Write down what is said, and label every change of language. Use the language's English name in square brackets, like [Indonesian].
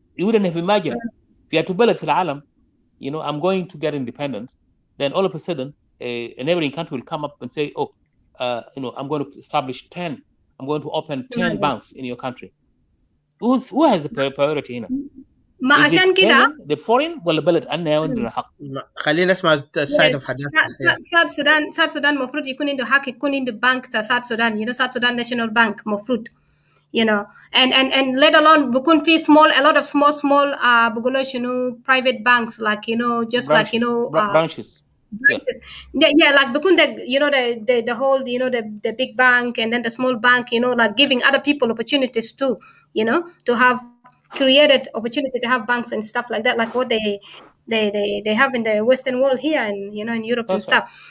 [English] You wouldn't have imagined. [Arabic] في بلد في العالم, [English] I'm going to get independent, then all of a sudden, a neighboring country will come up and say, oh, I'm going to establish 10, I'm going to open 10 banks in your country. Who has the priority [Arabic] هنا? ما [English] Is it [Arabic] عشان كده [English] Kenyan, the foreign, [Arabic] ولا بلد أنا عندنا حق؟ خلينا نسمع السايد اوف حداثة. [English] South Sudan [Arabic] مفروض يكون عنده حق يكون عنده بنك تا [English] South Sudan, South Sudan National Bank مفروض, and let alone [Arabic] بكون في [English] a lot of small [Arabic] بقولوا [English] private banks, like just branches, like branches. Yeah, like [Arabic] بكون [English] the whole the big bank and then the small bank, like giving other people opportunities too, to have created opportunity to have banks and stuff like that, like what they have in the Western world here and in Europe and stuff.